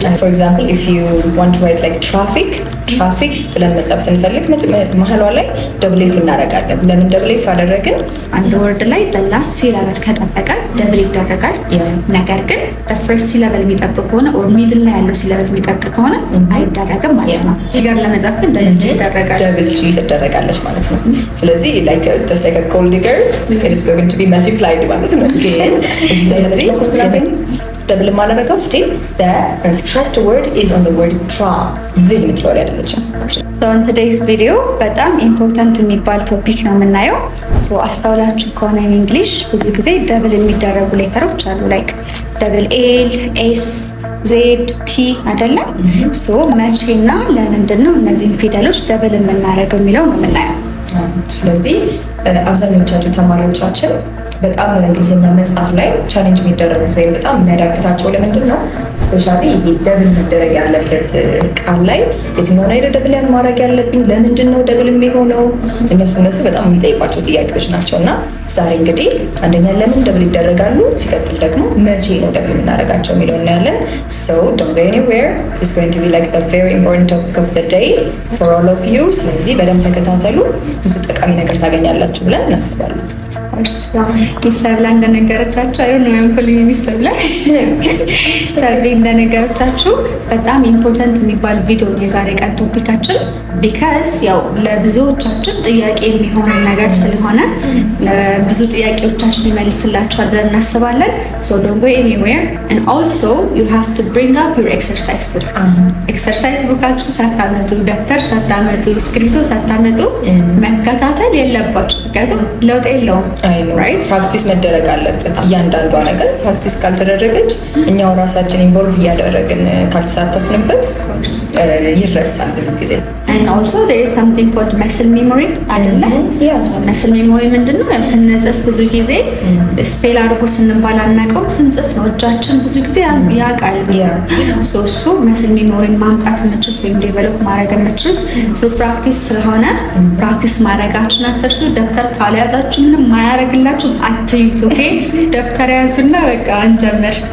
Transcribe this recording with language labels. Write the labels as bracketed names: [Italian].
[English] for example if you want to write like traffic [Amharic] ብለን መጻፍ ስንፈልግ መሀሏ ላይ ደብል ኤፍ እናደርጋለን። ለምን ደብል ኤፍ አደረግን? አንድ ወርድ ላይ the last syllable ከጠበቀ ደብል ይደረጋል። ነገር ግን the first syllable የሚጠብቅ ከሆነ or middle ላይ ያለው syllable የሚጠብቅ ከሆነ አይደረግም ማለት ነው። ፊገር ለመጻፍ ግን ደብል ይደረጋል። ደብል ጂ ትደረጋለች ማለት ነው። ስለዚህ [English] like just like a gold digger it is going to be multiplied [Amharic] ማለት ነው። ስለዚህ ደብል ማለረጋው [English] still the stressed word is on the word travel [Amharic] ምትለው አይደለችም። [English] So in today's video [Amharic] በጣም ኢምፖርታንት የሚባል ቶፒክ ነው የምናየው። so አስተውላችሁ ከሆነ in English ብዙ ጊዜ ደብል የሚደረጉ ሌተሮች አሉ like double L S Z T አይደለም። so መቼና ለምንድን ነው እነዚህን ፊደሎች ደብል የምናደርገው የሚለው ነው የምናየው። ስለዚህ አብዛኞቻችሁ ተማሪዎቻችን በጣም እንግሊዝኛ መጽሐፍ ላይ ቻሌንጅ የሚደረጉት ወይም በጣም የሚያዳግታቸው ለምንድን ነው? ስፔሻሊ ይሄ ደብል መደረግ ያለበት ቃል ላይ የትኛውን አይደል ደብል ማድረግ ያለብኝ? ለምንድን ነው ደብል የሚሆነው? እነሱ በጣም የሚጠይቋቸው ጥያቄዎች ናቸው። እና ዛሬ እንግዲህ አንደኛ ለምን ደብል ይደረጋሉ፣ ሲቀጥል ደግሞ መቼ ነው ደብል የምናደርጋቸው የሚለው እናያለን። [English] So don't go anywhere. It's going to be like a very important topic of the day for all of you. [Amharic] ስለዚህ በደንብ ተከታተሉ፣ ብዙ ጠቃሚ ነገር ታገኛላችሁ ብለን እናስባለን። ሚሰብላ እንደነገረቻችሁ አይሆን ነው ያንኩልኝ ሚሰብላ ሰርዴ እንደነገረቻችሁ በጣም ኢምፖርታንት የሚባል ቪዲዮ ነው የዛሬ ቀን ቶፒካችን። ቢካዝ ያው ለብዙዎቻችን ጥያቄ የሚሆን ነገር ስለሆነ ለብዙ ጥያቄዎቻችን ይመልስላችኋል ብለን እናስባለን። [English] so don't go anywhere and also you have to bring up your exercise book. [Amharic] exercise bookአችሁ ሳታመጡ ደብተር ሳታመጡ እስክሪብቶ ሳታመጡ መከታተል የለባችሁ። ምክንያቱም ለውጥ የለውም። ራይት ፕራክቲስ መደረግ አለበት። እያንዳንዷ ነገር ፕራክቲስ ካልተደረገች እኛው ራሳችን ኢንቮልቭ እያደረግን ካልተሳተፍንበት ይረሳል ብዙ ጊዜ። [English] and also there is something called muscle memory አይደለ? so muscle memory ምንድነው? [Amharic] ያው ስንጽፍ ብዙ ጊዜ ስፔል አድርጎ ስንባል አናውቀውም፣ ስንጽፍ ነው እጃችን ብዙ ጊዜ ያውቃል። so እሱ muscle memory ማምጣት የምችሉት ወይም ዴቨሎፕ ማድረግ የምችሉት [English] through practice [Amharic] ስለሆነ ፕራክቲስ ማድረጋችሁን አትርሱ። ደብተር ካልያዛችሁ ምንም ማያረግላችሁ አትዩት። ኦኬ ደብተር ያዙና በቃ እንጀምር።